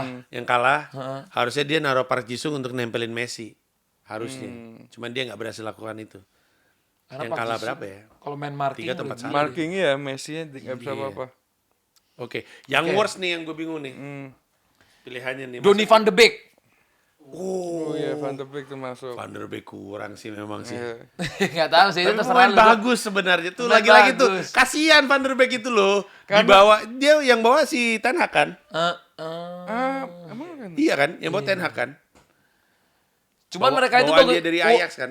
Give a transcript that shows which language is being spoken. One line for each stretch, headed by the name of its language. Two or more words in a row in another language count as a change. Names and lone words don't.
Indonesian: yang kalah harusnya dia naruh Park Ji-sung untuk nempelin Messi harusnya. Cuman dia nggak berhasil lakukan itu. Karena Yang Park kalah Ji-sung berapa ya? Kalau main marking 3 atau udah 4-1. gila. Marking ya, Messi-nya gak bisa Iya. apa-apa. Oke, yang worst nih yang gue bingung nih. Pilihannya nih. Donny van de Beek. Oh iya, Van de Beek tuh masuk. Van der Beek kurang sih memang sih. Iya. Nggak tahu sih, itu Tapi terserah pemain lu. Bro. bagus sebenarnya tuh Pemain lagi-lagi tuh bagus. kasihan Van der Beek itu loh dibawa dia yang bawa si Ten Hag kan Emang kan? iya kan yang bawa Ten Hag kan Cuman Bawa- mereka itu bawaan bagus. dia dari Ajax kan?